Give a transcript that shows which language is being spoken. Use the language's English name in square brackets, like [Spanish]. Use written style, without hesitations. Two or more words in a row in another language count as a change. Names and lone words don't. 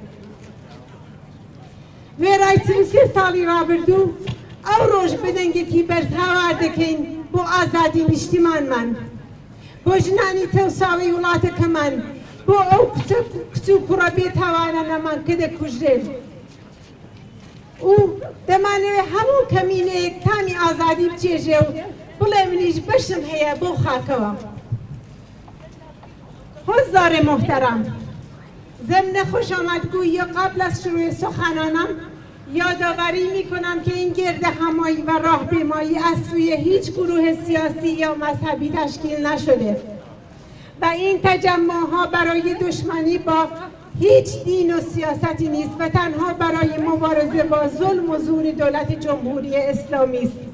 [Central Kurdish] وێرای 43 ساڵی ڕابردوو ئەو ڕۆژ بەدەنگێکی بەرز هاوار دەکەین بۆ ئازادی نیشتیمانمان، بۆ ژنانی تەوساوی وڵاتەکەمان، بۆ ئەو کچ و کوڕە بێتاوانانەمان کە دەکوژرێن. و دەمانەوێت هەموو کەمینەیەک تامی ئازادی بچێژێ و بڵێ منیش بەشم هەیە بۆ خاکەوە. [Persian] حضار محترم، ضمن خوش آمدگویی قبل از شروع سخنانم یادآوری میکنم که این گرد همایی و راهپیمایی از سوی هیچ گروه سیاسی یا مذهبی تشکیل نشده و این تجمعها برای دشمنی با هیچ دین و سیاستی نیست و تنها برای مبارزه با ظلم و زور دولت جمهوری اسلامی است.